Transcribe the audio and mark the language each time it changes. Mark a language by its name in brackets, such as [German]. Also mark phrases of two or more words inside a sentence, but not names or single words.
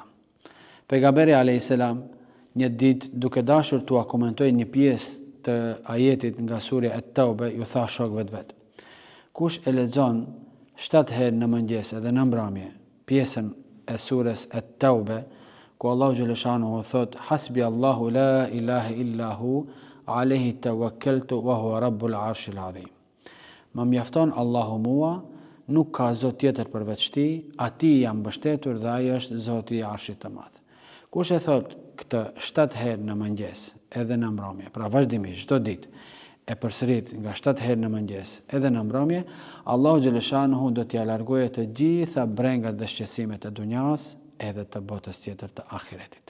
[Albanian] Pejgamberi [Arabic] عليه السلام [Albanian] një ditë duke dashur t'ua komentojë një pjesë të ajetit nga surja At-Tauba, ju tha shokëve të vet: kush e lexon 7 herë në mëngjes edhe në mbrëmje pjesën e surës At-Tauba, ku Allahu xhaleshanuhu thot: [Arabic] حسبي الله لا إله إلا هو عليه توكلت وهو رب العرش العظيم. [Albanian] Më mjafton Allahu mua, nuk ka zot tjetër përveç ti, atij jam mbështetur dhe ai është Zoti i Arshit të Madh. Kush e thot këtë 7 herë në mëngjes edhe në mbrëmje, pra vazhdimisht çdo ditë e përsërit nga 7 herë në mëngjes edhe në mbrëmje, Allahu xhaleshanuhu do t'i largojë të gjitha brengat dhe shqetësimet e dunjas edhe të botës tjetër të ahiretit.